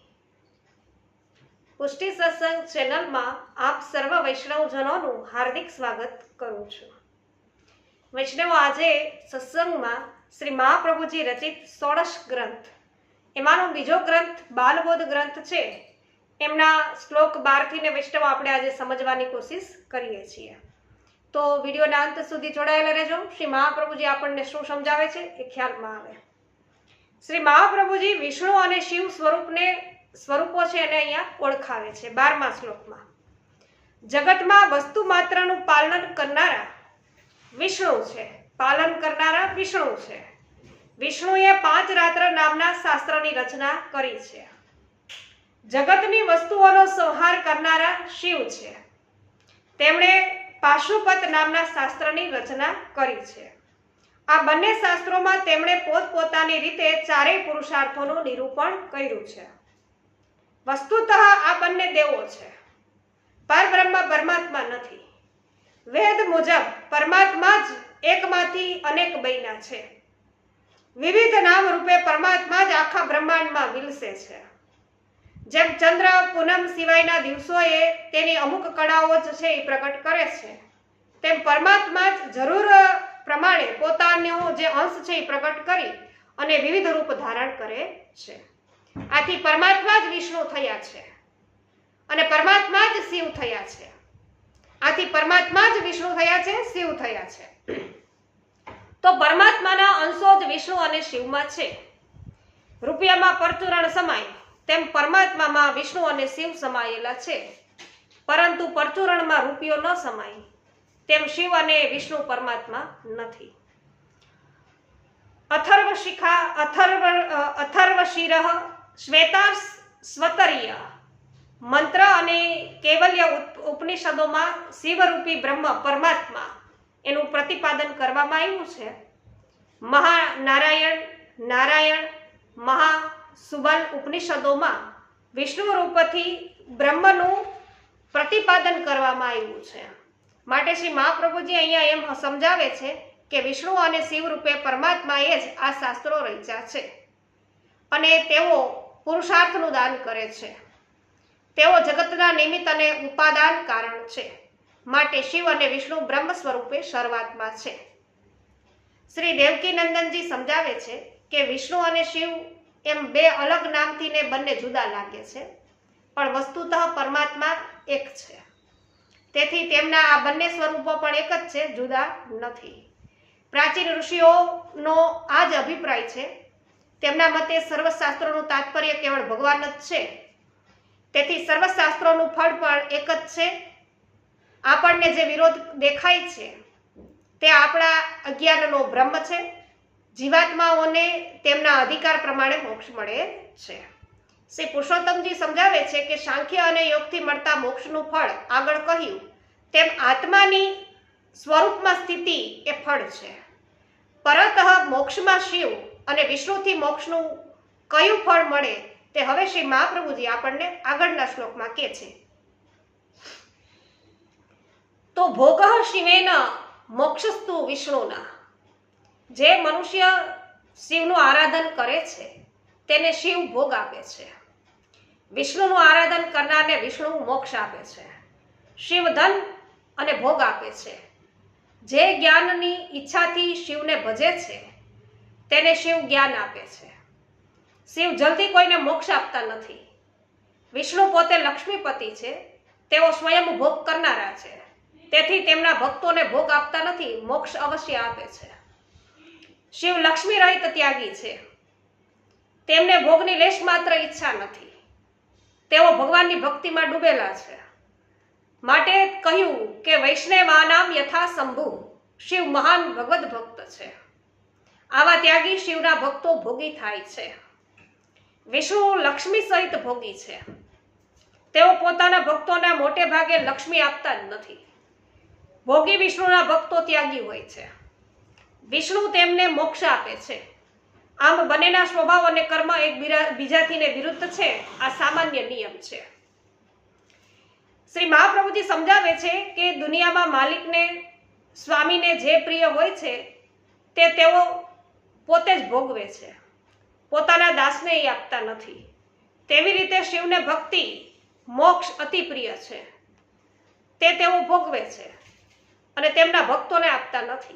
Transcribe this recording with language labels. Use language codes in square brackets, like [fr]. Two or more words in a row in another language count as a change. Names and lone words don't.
[gu] પુષ્ટિ સત્સંગ ચૈનલ મેં આપ સર્વ વૈષ્ણવજનોં હાર્દિક સ્વાગત કરૂં છું। વૈષ્ણવ આજ સત્સંગ મેં શ્રી મહાપ્રભુજી રચિત 16 ગ્રંથ એમાનો બીજો ગ્રંથ બાલબોધ ગ્રંથ છે। એમના શ્લોક 12 થી વૈષ્ણવ આપણે આજ સમઝવાની કોશિશ કરીએ છીએ। તો વિડિયોના અંત સુધી જોડાયેલા રહેજો। શ્રી મહાપ્રભુજી આપને શું સમઝાવે છે એ ખ્યાલ મેં આવે। શ્રી મહાપ્રભુજી વિષ્ણુ ઔર શિવ સ્વરૂપો છે અને અહીંયા ઓળખાવે છે। 12મા શ્લોક મેં જગત મેં વસ્તુ માત્રનું પાલન કરનારા વિષ્ણુ છે। પાલન કરનારા વિષ્ણુ છે। વિષ્ણુએ 5 રાત્ર નામના શાસ્ત્રની રચના કરી છે। જગતની વસ્તુઓનો સંહાર કરનારા શિવ છે। તેમણે પાશુપત નામના શાસ્ત્રની રચના કરી છે। આ બંને શાસ્ત્રોમાં તેમણે પોતપોતાની રીતે ચારેય પુરુષાર્થોનું નિરૂપણ કર્યું છે। વસ્તુતઃ આ બંને દેવો છે। પરબ્રહ્મ પરમાત્મા નથી। વેદ મુજબ પરમાત્મા જ એકમાંથી અનેક બન્યા છે। વિવિધ નામ રૂપે પરમાત્મા જ આખા બ્રહ્માંડમાં વિલસે છે। જેમ ચંદ્ર પૂનમ સિવાયના દિવસોએ તેની અમુક કળાઓ જ છે એ પ્રકટ કરે છે, તેમ પરમાત્મા જરૂર પ્રમાણે પોતાનો જે અંશ છે એ પ્રકટ કરી અને વિવિધ રૂપ ધારણ કરે છે। આથી પરમાત્મા જ વિષ્ણુ થયા છે અને પરમાત્મા જ શિવ થયા છે। આથી પરમાત્મા જ વિષ્ણુ થયા છે, શિવ થયા છે। તો પરમાત્માના અંશો જ વિષ્ણુ અને શિવમાં છે। રૂપિયામાં પરચૂરણ સમાય તેમ પરમાત્મામાં વિષ્ણુ અને શિવ સમાયેલા છે, પરંતુ પરચૂરણમાં રૂપિયો ન સમાય તેમ શિવ અને વિષ્ણુ પરમાત્મા નથી। અથર્વશીરઃ શ્વેતાશ્વતરીય મંત્ર અને કેવલ્ય ઉપનિષદોમાં શિવરૂપી બ્રહ્મ પરમાત્મા એનું પ્રતિપાદન કરવામાં આવ્યું છે। મહાનારાયણ નારાયણ મહાસુબલ ઉપનિષદોમાં વિષ્ણુ રૂપથી બ્રહ્મનું પ્રતિપાદન કરવામાં આવ્યું છે। માટે શ્રી મહાપ્રભુજી અહીંયા એમ સમજાવે છે કે વિષ્ણુ અને શિવ રૂપે પરમાત્માએ જ આ શાસ્ત્રો રચ્યા છે અને તેઓ પુરુષાર્થનું દાન કરે છે। તેઓ જગતના નિમિત્ત અને ઉપાદાન કારણ છે। માટે શિવ અને વિષ્ણુ બ્રહ્મ સ્વરૂપે સર્વાત્મા છે। શ્રી દેવકી નંદનજી સમજાવે છે કે વિષ્ણુ અને શિવ એમ બે અલગ નામથી ને બંને જુદા લાગે છે, પણ વસ્તુતઃ પરમાત્મા એક છે। તેથી તેમના આ બંને સ્વરૂપો પણ એક જ છે, જુદા નથી। પ્રાચીન ઋષિઓનો આ જ અભિપ્રાય છે। તેમના મતે સર્વશાસ્ત્રોનું તાત્પર્ય કેવલ ભગવાન જ છે। તેથી સર્વશાસ્ત્રોનું ફળ પણ એક જ છે। આપણને જે વિરોધ દેખાય છે તે આપણા અજ્ઞાનનો ભ્રમ છે। જીવાત્માઓને તેમના અધિકાર પ્રમાણે મોક્ષ મળે છે। શ્રી પુરુષોત્તમજી સમજાવે છે કે સાંખ્ય અને યોગથી મળતા મોક્ષનું ફળ આગળ કહ્યું તેમ આત્માની સ્વરૂપમાં સ્થિતિ એ ફળ છે। પરતઃ મોક્ષમાં શિવ અને વિષ્ણુથી મોક્ષનું કયું ફળ મળે તે હવે શ્રી મહાપ્રભુજી આપણને આગળના શ્લોકમાં કહે છે। [sa] तो भोगः शिवेन मोक्षस्तु विष्णुना। [gu] જે મનુષ્ય શિવનું આરાધન કરે છે તેને શિવ ભોગ આપે છે। વિષ્ણુનું આરાધન કરનારને વિષ્ણુ મોક્ષ આપે છે। શિવ ધન અને ભોગ આપે છે। જે જ્ઞાનની ઇચ્છાથી શિવને ભજે છે તેને શિવ જ્ઞાન આપે છે। શિવ જલ્દી કોઈને મોક્ષ આપતા નથી। વિષ્ણુ પોતે લક્ષ્મીપતિ છે। તેઓ સ્વયં ભોગ કરનારા છે। તેથી તેમના ભક્તોને ભોગ આપતા નથી, મોક્ષ અવશ્ય આપે છે। શિવ લક્ષ્મી રહિત ત્યાગી છે। તેમને ભોગની લેશ માત્ર ઇચ્છા નથી। તેઓ ભગવાનની ભક્તિમાં ડૂબેલા છે। માટે કહ્યું કે [sa] वैष्णवानाम यथा शंभु। [gu] શિવ મહાન ભગવત ભક્ત છે। આવા ત્યાગી શિવના ભક્તો ભોગી થાય છે। વિષ્ણુ લક્ષ્મી સહિત ભોગી છે। તેઓ પોતાના ભક્તોને મોટે ભાગે લક્ષ્મી આપતા જ નથી। ભોગી વિષ્ણુના ભક્તો ત્યાગી હોય છે। વિષ્ણુ તેમને મોક્ષ આપે છે। આમ બનેના સ્વભાવ અને કર્મ એક બીજાથીને વિરુદ્ધ છે। આ સામાન્ય નિયમ છે। શ્રી મહાપ્રભુજી સમજાવે છે કે દુનિયામાં માલિકને સ્વામીને જે પ્રિય હોય છે તે તેઓ પોતે જ ભોગવે છે, પોતાના દાસને એ આપતા નથી. તેવી રીતે શિવને ભક્તિ, મોક્ષ અતિ પ્રિય છે, તે તેઓ ભોગવે છે અને તેમના ભક્તોને આપતા નથી.